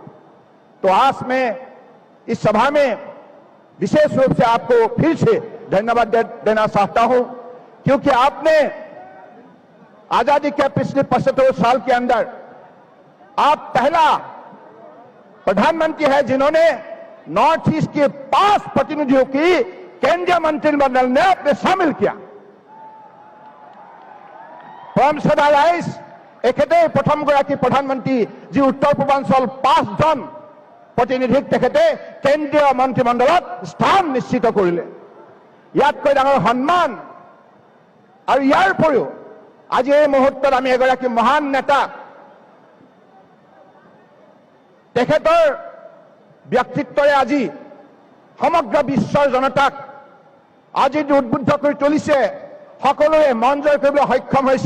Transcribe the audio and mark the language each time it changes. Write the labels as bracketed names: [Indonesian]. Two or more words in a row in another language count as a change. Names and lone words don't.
[Hindi] तो आज मैं इस सभा में विशेष रूप से आपको फिर से धन्यवाद देना चाहता हूं, क्योंकि आपने आजादी के पिछले 75 साल के अंदर आप पहला प्रधानमंत्री है जिन्होंने नॉर्थ ईस्ट के 5 प्रतिनिधियों की केंद्रीय मंत्रिमंडल ने अपने शामिल किया। [Assamese] পৰম শ্ৰদ্ধাৰ ৰাইজ এখেতে প্ৰথমগৰাকী প্ৰধানমন্ত্ৰী জী উত্তৰ পূৰ্বাঞ্চল 5 জন প্ৰতিনিধিক তেখেতে কেন্দ্ৰীয় মন্ত্ৰিমণ্ডলত স্থান নিশ্চিত কৰিলে। यातকৈ ডাঙৰ সন্মান আৰু ইয়াৰ উপৰিও আজি এই মুহূৰ্তত আমি এগৰাকী মহান নেতা, তেখেতৰ ব্যক্তিত্বৰে আজি সমগ্ৰ বিশ্বৰ জনতাক আজি উদ্বুদ্ধ কৰি তুলিছে, সকলোৱে মন জয় কৰিবলৈ সক্ষম হৈছে।